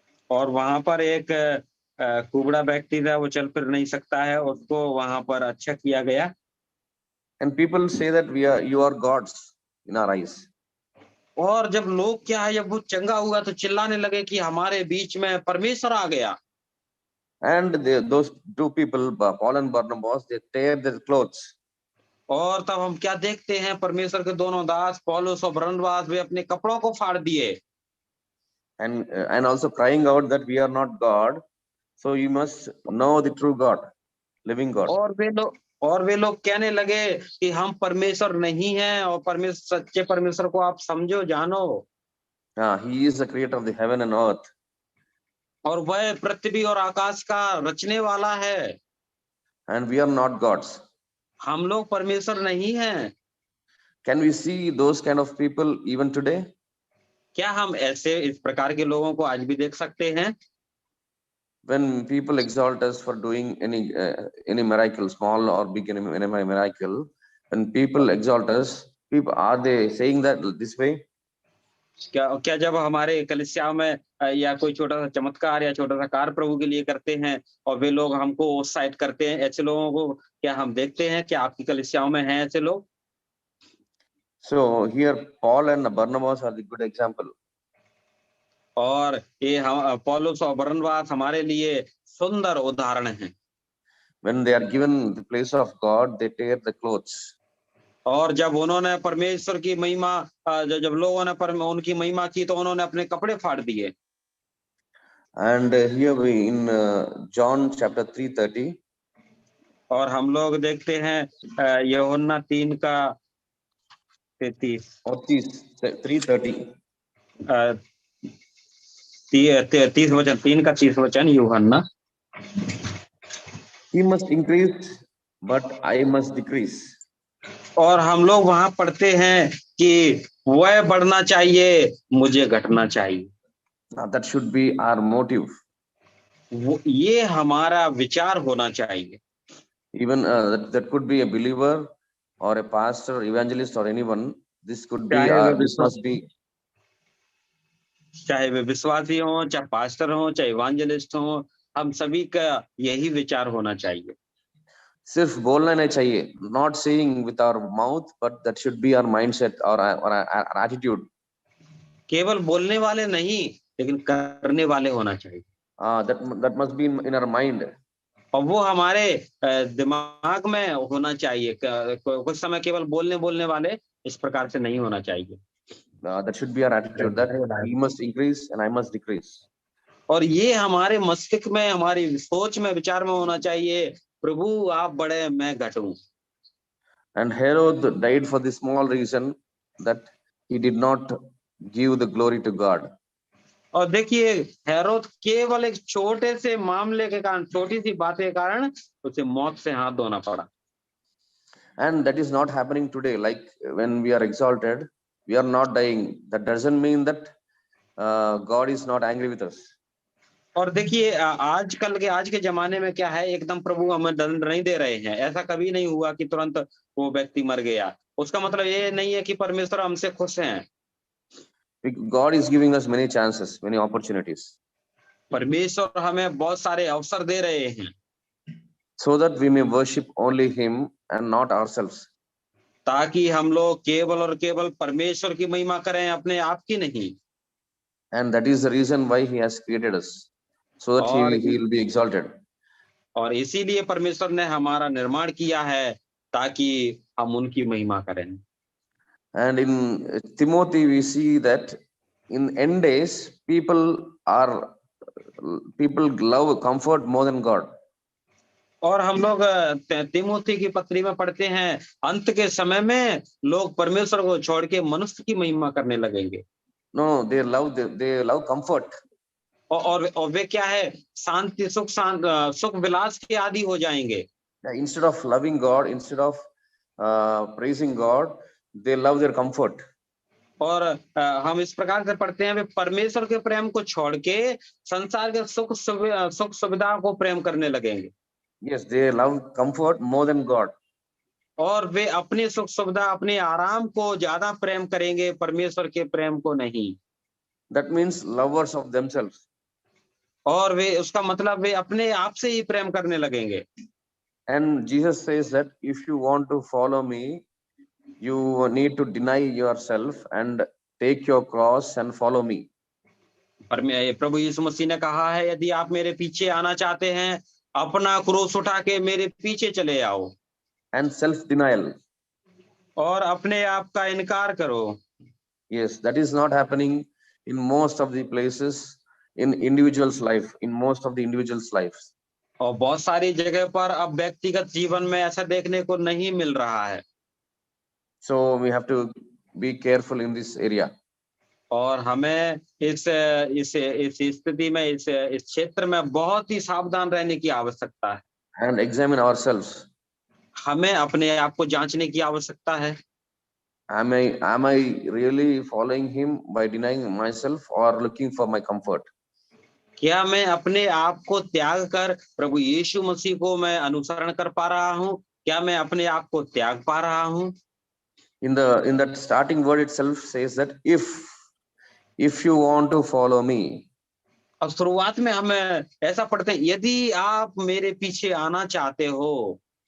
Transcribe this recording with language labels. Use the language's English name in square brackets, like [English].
[Hindi] और वहां पर एक कुबड़ा व्यक्ति था, वो चल फिर नहीं सकता है, उसको वहां पर अच्छा किया गया। [English] And people say that you are gods in our eyes. [Hindi] और जब लोग क्या है, जब वो चंगा हुआ तो चिल्लाने लगे कि हमारे बीच में परमेश्वर आ गया। [English] And those two people, Paul and Barnabas, they tear their clothes. [Hindi] और तब हम क्या देखते हैं, परमेश्वर के दोनों दास पौलुस और बरनबास वे अपने कपड़ों को फाड़ दिए। [English] And also crying out that we are not God, so you must know the true God, living God. [Hindi] और वे लोग कहने लगे कि हम परमेश्वर नहीं हैं और परमेश्वर, सच्चे परमेश्वर को आप समझो, जानो। [English] He is the creator of the heaven and earth. [Hindi] और वह पृथ्वी और आकाश का रचने वाला है। [English] And we are not gods. [Hindi] हम लोग परमेश्वर नहीं हैं। [English] Can we see those kind of people even today? [Hindi] क्या हम ऐसे इस प्रकार के लोगों को आज भी देख सकते हैं? [English] When people exalt us for doing any miracle, small or big, any miracle, when people exalt us, are they saying that this way? [Hindi] क्या जब हमारे कलीसिया में या कोई छोटा सा चमत्कार या छोटा सा कार्य प्रभु के लिए करते हैं और वे लोग हमको उत्साहित करते हैं, ऐसे लोगों को क्या हम देखते हैं? क्या आपकी कलीसियाओं में हैं ऐसे लोग? [English] So here Paul and Barnabas are the good example. [Hindi] और ये हम पौलुस और बरनबास हमारे लिए सुंदर उदाहरण हैं। [English] When they are given the place of God, they tear the clothes. [Hindi] और जब उन्होंने परमेश्वर की महिमा, जब लोगों ने उनकी महिमा की तो उन्होंने अपने कपड़े फाड़ दिए। [English] And here we in John chapter 3:30. [Hindi] और हम लोग देखते हैं यूहन्ना 3 का 33 [English] or 3:30. [Hindi] 30 वचन, 3 का 30 वचन यूहन्ना। [English] He must increase, but I must decrease. [Hindi] और हम लोग वहां पढ़ते हैं कि वह बढ़ना चाहिए, मुझे घटना चाहिए। [English] That should be our motive. [Hindi] ये हमारा विचार होना चाहिए। [English] Even that could be a believer or a pastor, evangelist or anyone. This could be this must be. [Hindi] चाहे वे विश्वासी हो, चाहे पास्टर हो, चाहे इवांजेलिस्ट हो, हम सभी का यही विचार होना चाहिए। सिर्फ बोलना नहीं चाहिए, [English] not saying with our mouth, but that should be our mindset or our attitude. [Hindi] केवल बोलने वाले नहीं, लेकिन करने वाले होना चाहिए। [English] That must be in our mind. [Hindi] और वो हमारे दिमाग में होना चाहिए। कुछ समय केवल बोलने वाले इस प्रकार से नहीं होना चाहिए। [English] That should be our attitude, that he must increase and I must decrease. [Hindi] और ये हमारे मस्तिष्क में, हमारी सोच में, विचार में होना चाहिए, प्रभु आप बढ़े, मैं घटूं। [English] And Herod died for the small reason that he did not give the glory to God. [Hindi] और देखिए हेरोद केवल एक छोटे से मामले के कारण, छोटी सी बात के कारण उसे मौत से हाथ धोना पड़ा। [English] And that is not happening today. Like when we are exalted, we are not dying. That doesn't mean that God is not angry with us. [Hindi] और देखिए आज के जमाने में क्या है, एकदम प्रभु हमें दंड नहीं दे रहे हैं। ऐसा कभी नहीं हुआ कि तुरंत वो व्यक्ति मर गया। उसका मतलब ये नहीं है कि परमेश्वर हमसे खुश हैं। [English] God is giving us many chances, many opportunities. [Hindi] परमेश्वर हमें बहुत सारे अवसर दे रहे हैं, [English] so that we may worship only Him and not ourselves. [Hindi] ताकि हम लोग केवल और केवल परमेश्वर की महिमा करें, अपने आप की नहीं। [English] And that is the reason why He has created us, so that He will be exalted. [Hindi] और इसीलिए परमेश्वर ने हमारा निर्माण किया है, ताकि हम उनकी महिमा करें। [English] And in Timothy, we see that in end days, people love comfort more than God. [Hindi] और हम लोग तिमोथी की पत्री में पढ़ते हैं, अंत के समय में लोग परमेश्वर को छोड़ के मनुष्य की महिमा करने लगेंगे। [English] No, they love comfort. [Hindi] और वे क्या है, शांति सुख विलास के आदि हो जाएंगे। [English] Instead of loving God, instead of praising God, they love their comfort. [Hindi] और हम इस प्रकार से पढ़ते हैं, वे परमेश्वर के प्रेम को छोड़ के संसार के सुख सुविधा को प्रेम करने लगेंगे। [English] Yes, they love comfort more than God. [Hindi] और वे अपने सुख सुविधा, अपने आराम को ज्यादा प्रेम करेंगे, परमेश्वर के प्रेम को नहीं। [English] That means lovers of themselves. [Hindi] और वे, उसका मतलब वे अपने आप से ही प्रेम करने लगेंगे। [English] And Jesus says that if you want to follow me, you need to deny yourself and take your cross and follow me. [Hindi] प्रभु यीशु मसीह ने कहा है, यदि आप मेरे पीछे आना चाहते हैं, अपना क्रूस उठा के मेरे पीछे चले आओ। [English] And self-denial. [Hindi] और अपने आप का इनकार करो। [English] Yes, that is not happening in most of the places in individuals' life, in most of the individuals' lives. [Hindi] और बहुत सारी जगह पर अब व्यक्तिगत जीवन में ऐसा देखने को नहीं मिल रहा है। [English] So we have to be careful in this area. [Hindi] और हमें इस स्थिति में, इस क्षेत्र में बहुत ही सावधान रहने की आवश्यकता है। [English] And examine ourselves. [Hindi] हमें अपने आप को जांचने की आवश्यकता है। [English] Am I really following him by denying myself or looking for my comfort? [Hindi] क्या मैं अपने आप को त्याग कर प्रभु यीशु मसीह को मैं अनुसरण कर पा रहा हूँ? क्या मैं अपने आप को त्याग पा रहा हूँ? [English] In that starting word itself says that if you want to follow me. [Hindi] अब शुरुआत में हम ऐसा पढ़ते हैं, यदि आप मेरे पीछे आना चाहते हो।